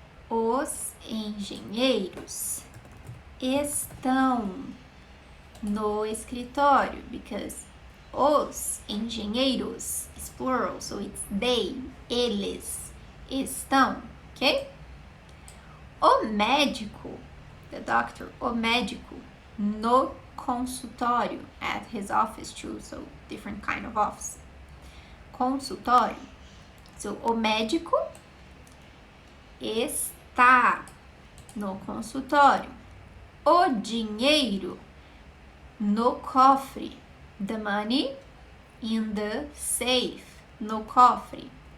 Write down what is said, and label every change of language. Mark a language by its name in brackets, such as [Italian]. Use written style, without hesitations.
[Portuguese] Os engenheiros estão no escritório, because os engenheiros is plural, so it's they, eles estão, ok? [English] O médico, the doctor, o médico no consultório, at his office too, so different kind of office. [Portuguese] Consultório. So, o médico está no consultório. O dinheiro no cofre. [English] The money in the safe. No cofre.